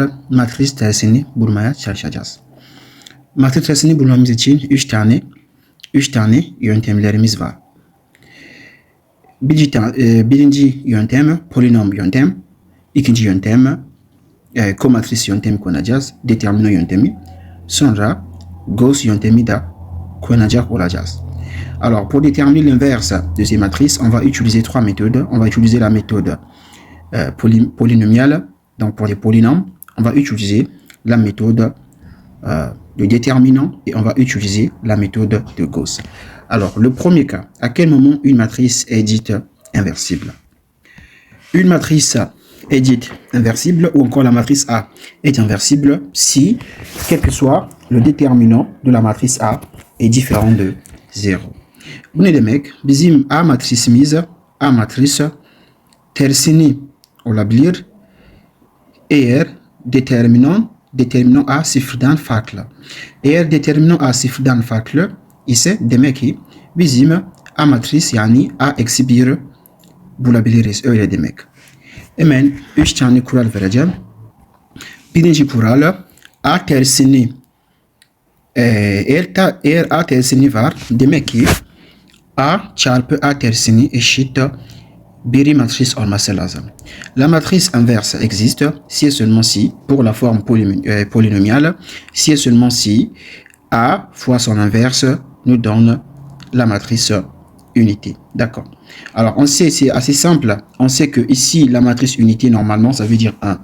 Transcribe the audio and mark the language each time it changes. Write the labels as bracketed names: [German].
[Turkish] Matrice tersini bulmaya çalışacağız. Matrice tersini bulmamız için 3 tane yöntemlerimiz var. Birinci yöntem polinom yöntem. İkinci yöntem komatris yöntemi kullanacağız. Determinant yöntemi. Sonra Gauss yöntemi de kullanacak olacağız. [French] Alors, pour déterminer l'inverse de ces matrices, on va utiliser trois méthodes. On va utiliser la méthode polynomiale. Donc, pour les polynômes, on va utiliser la méthode de déterminant et on va utiliser la méthode de Gauss. Alors, le premier cas, à quel moment une matrice est dite inversible? Une matrice est dite inversible ou encore la matrice A est inversible si, quel que soit le déterminant de la matrice A est différent de 0. [Turkish] Bu ne demek? Bizim A matrisimiz A matrisi tersini olabilir eğer determinant A sıfırdan farklı. Eğer determinant A sıfırdan farklı ise demek ki bizim A matris yani A eksi 1 bulabiliriz. Öyle demek. Hemen 3 tane kural vereceğim. Birinci kural A tersini eğer A tersini var demek ki A çarpı A tersini eşit bir matris olması lazım. [French] La matrice inverse existe si et seulement si, pour la forme polynomiale, si et seulement si A fois son inverse nous donne la matrice unité. D'accord. Alors, on sait, c'est assez simple. On sait que ici, la matrice unité, normalement, ça veut dire 1.